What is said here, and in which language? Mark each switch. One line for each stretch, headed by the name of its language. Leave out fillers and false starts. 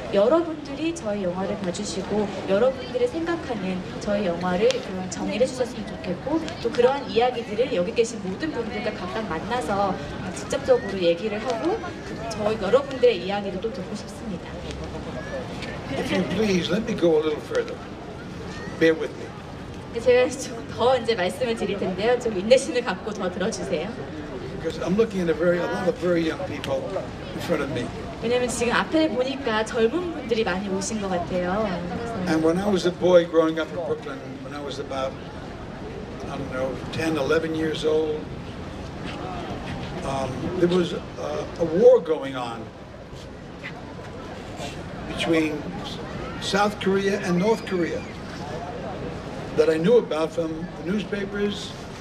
Korean: 여러분들이 저희 영화를 봐주시고 여러분들이 생각하는 저희 영화를 정의를 해주셨으면 좋겠고 또 그러한 이야기들을 여기 계신 모든 분들과 각각 만나서 직접적으로 얘기를 하고 저희 여러분들의 이야기도 또 듣고 싶습니다.
English: If you please, let me go a little further. Bear with me.
Korean: 제가 좀 더 이제 말씀을 드릴 텐데요. 좀 인내심을 갖고 더 들어주세요.
English: Because I'm looking at a lot of very young people in front of me.
Korean: 왜냐면 지금 앞에 보니까 젊은 분들이 많이 오신 것 같아요.
English: And when I was a boy growing up in Brooklyn, when I was about, I don't know, 10, 11 years old, there was a war going on between South Korea and North Korea that I knew about from the newspapers.